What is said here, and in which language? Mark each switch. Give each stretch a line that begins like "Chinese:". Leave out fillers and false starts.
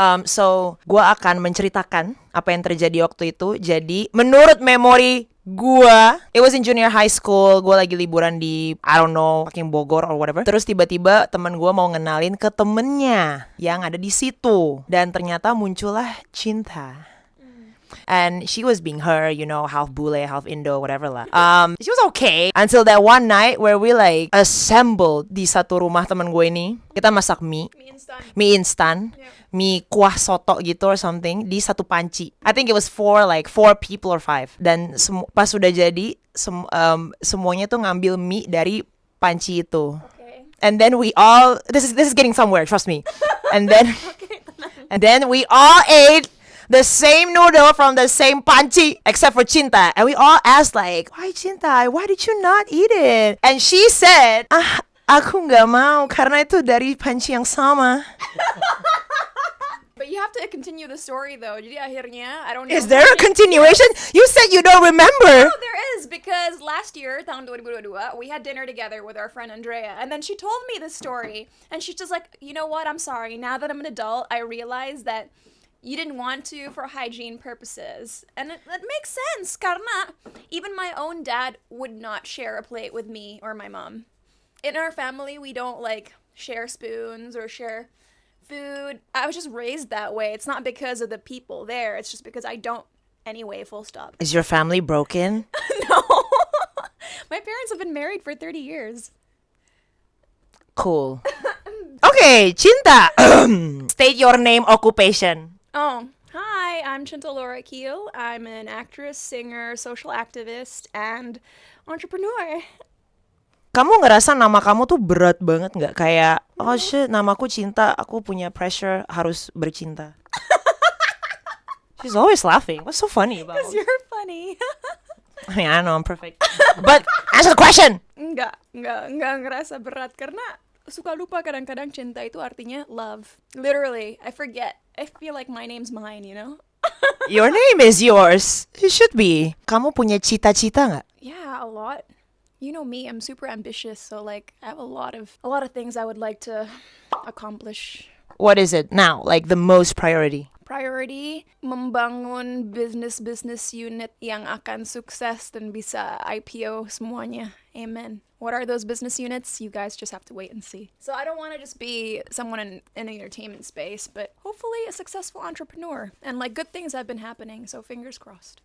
Indonesian: So, gua akan menceritakan apa yang terjadi waktu itu. Jadi, menurut memori gua,
English: it was in junior high school.
Indonesian: Gua lagi liburan di,
English: I don't know, fucking Bogor or whatever.
Indonesian: Terus tiba-tiba teman gua mau ngenalin ke temennya yang ada di situ. Dan ternyata muncullah Cinta.
English: And she was being her, you know, half bule, half Indo, whatever lah. She was okay until that one night where we like assembled
Indonesian: di satu rumah teman gue ini. Kita masak mie instan,
English: Yeah.
Indonesian: mie kuah soto gitu
English: or something
Indonesian: di satu panci.
English: I think it was four people or 5.
Indonesian: Dan pas sudah jadi semuanya tuh ngambil mie dari panci itu.
English: Okay. And then we all this is getting somewhere, trust me. And then and then we all ate the same noodle from the same panci, except for Cinta. And we all asked like, why Cinta? Why did you not eat it? And she said,
Indonesian: aku nggak mau karena itu dari panci yang sama.
English: But you have to continue the story though.
Indonesian: Jadi akhirnya,
English: I don't know. Is there a continuation? You said you don't remember. No, there is, because last year,
Indonesian: tahun 2022,
English: we had dinner together with our friend Andrea, and then she told me this story, and she's just like, you know what, I'm sorry, now that I'm an adult, I realize that you didn't want to for hygiene purposes. And it makes sense, karena even my own dad would not share a plate with me or my mom. In our family, we don't like share spoons or share food. I was just raised that way. It's not because of the people there, it's just because I don't anyway, full stop. Is your family broken? No. My parents have been married for 30 years. Cool. Okay, Cinta. State your name, occupation. Oh, hi, I'm Cinta Laura Kiehl. I'm an actress, singer, social activist, and entrepreneur.
Indonesian: Kamu ngerasa nama kamu tuh berat banget nggak? Kayak,
English: oh shit,
Indonesian: namaku Cinta, aku punya pressure harus bercinta.
English: She's always laughing. What's so funny about Because you're funny. I mean, I don't know, I'm perfect. But, answer the question!
Indonesian: Enggak ngerasa berat karena suka lupa kadang-kadang cinta itu artinya love.
English: Literally, I forget. I feel like my name's mine, you know? Your name is yours. It should be.
Indonesian: Kamu punya cita-cita nggak?
English: Yeah, a lot. You know me, I'm super ambitious, so like I have a lot of things I would like to accomplish. What is it now? Like the most priority?
Indonesian: Priority, membangun business unit yang akan sukses dan bisa IPO semuanya.
English: Amen. What are those business units? You guys just have to wait and see. So I don't want to just be someone in the entertainment space, but hopefully a successful entrepreneur. And like good things have been happening, so fingers crossed.